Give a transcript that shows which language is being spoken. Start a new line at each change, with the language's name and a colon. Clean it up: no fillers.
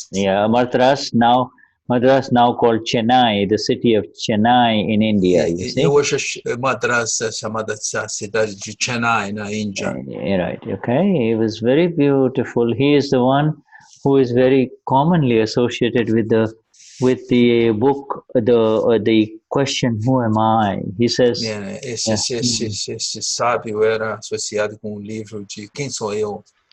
English: Yeah, Madras now called Chennai, the city of Chennai in India. You see?
Portuguese: Hoje Madras é chamada a cidade de Chennai, na Índia.
English: Right, okay. He was very beautiful. He is the one who is very commonly associated with the book, the question, who am I? He says...
Portuguese: Esse sábio era associado com o livro de Quem Sou Eu?